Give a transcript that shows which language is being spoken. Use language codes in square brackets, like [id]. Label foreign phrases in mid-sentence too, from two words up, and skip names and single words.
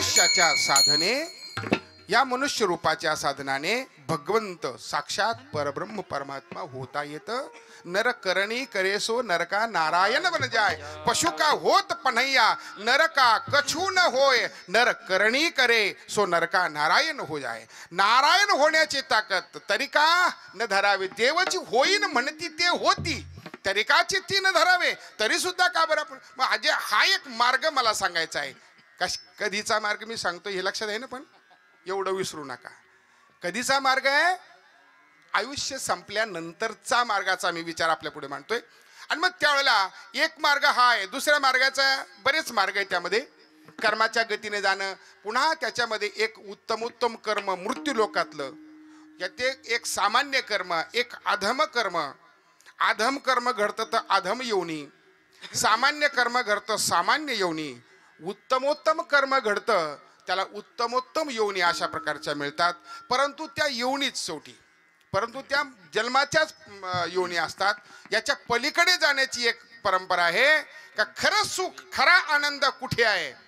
[mr] रूपाच्या साधने, या मनुष्य रूपाच्या साधनाने भगवंत साक्षात परब्रह्म परमात्मा होता येतं. [hi] नर करणी करे सो नरका नारायण बन जाय, पशु का होत पन्हैया नरका कछु न होय, नर करणी करे सो नरका नारायण हो जाय. [mr] नारायण होण्याची ताकद तरिका न धरावे, देवाची होईन म्हणती ते होती, तरिकाची ती न धरावे तरी सुद्धा का बरं आपण. मग हा एक मार्ग मला सांगायचा आहे. कधीचा मार्ग मी सांगतो हे लक्षात आहे ना, पण एवढं विसरू नका. कधीचा मार्ग आहे? आयुष्य संपल्यानंतरचा मार्गाचा मी विचार आपल्या पुढे मांडतोय. आणि मग त्यावेळेला एक मार्ग हा आहे, दुसऱ्या मार्गाचा बरेच मार्ग आहे. त्यामध्ये कर्माच्या गतीने जाणं, पुन्हा त्याच्यामध्ये एक उत्तमोत्तम कर्म मृत्यू लोकातलं, याते एक सामान्य कर्म, एक अधम कर्म. अधम कर्म घडतं तर अधम योनी, सामान्य कर्म घडतं सामान्य योनी, उत्तमोत्तम कर्म घडतं त्याला उत्तमोत्तम योनी अशा प्रकारच्या मिळतात. परंतु त्या योनीच शेवटी, परंतु त्या जन्माच्याच योनी असतात. याच्या पलीकडे जाण्याची एक परंपरा आहे का खरं सुख खरा आनंद कुठे आहे.